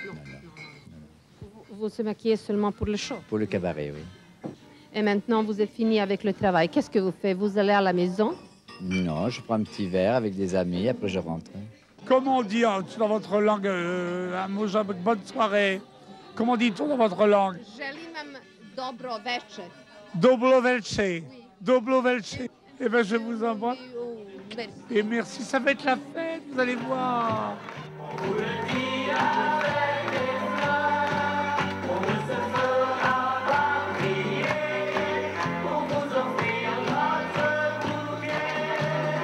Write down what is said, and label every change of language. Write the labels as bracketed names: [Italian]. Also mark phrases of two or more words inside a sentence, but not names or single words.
[French] Vous se maquillez seulement pour le show? Pour le cabaret, oui. Et maintenant, vous êtes fini avec le travail. Qu'est-ce que vous faites? Vous allez à la maison? Non, je prends un petit verre avec des amis, après je rentre. Comment on dit dans votre langue un mot genre bonne soirée? Comment dit-on dans votre langue? [Slovenian] Želim vam dobro večer. Dobro večer. Dobro večer. [French] Eh bien, je vous embrasse. Et merci, ça va être la fête, vous allez voir. On vous le dit avec des fleurs, on ne se fera pas prier pour vous offrir notre bouquet.